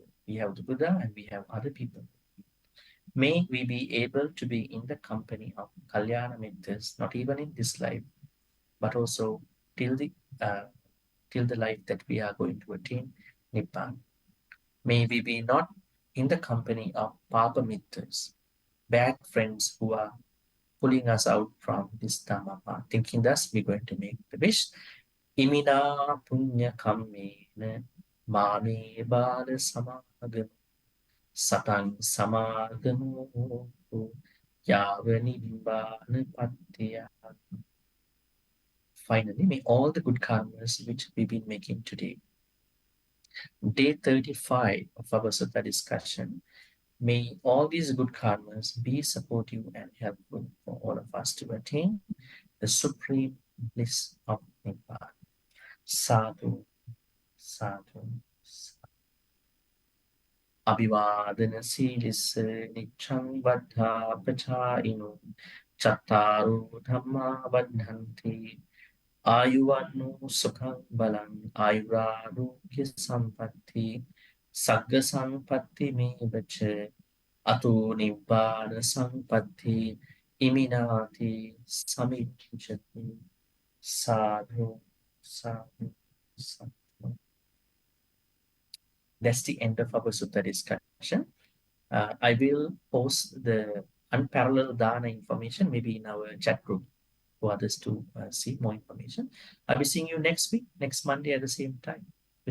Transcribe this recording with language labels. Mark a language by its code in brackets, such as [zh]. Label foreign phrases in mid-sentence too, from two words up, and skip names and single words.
[en] We have the Buddha and we have other people. May we be able to be in the company of [pi] Kalyana Mittas, [en] not even in this life, but also till the life that we are going to attain Nibbana. May we be not in the company of [pi] Papa Mittas, [en] bad friends who are pulling us out from this Dhamma path. Thinking thus, we're going to make the wish. [pi] Imina punya kammena mame bala samagam satang samagamo yavani nibbana pattiya. [en] Finally, may all the good karmas which we've been making today, day 35 of our Sutta discussion, may all these good karmas be supportive and helpful for all of us to attain the supreme bliss of Nibbana. [pi] Sadhu, sadhu, sadhu. Abhivadana silissa niccang vaddha pachayino chattaru dhamma vaddhanti ayuvanno sukhang balang ayurarogya sampatti sagga sampatti me vacha ato nibbana sampatti iminati samicchati. Sadhu, sadhu, sadhu. [en] That's the end of our Sutta discussion. I will post the unparalleled Dana information maybe in our chat group for others to see more information. I'll be seeing you next week, next Monday at the same time.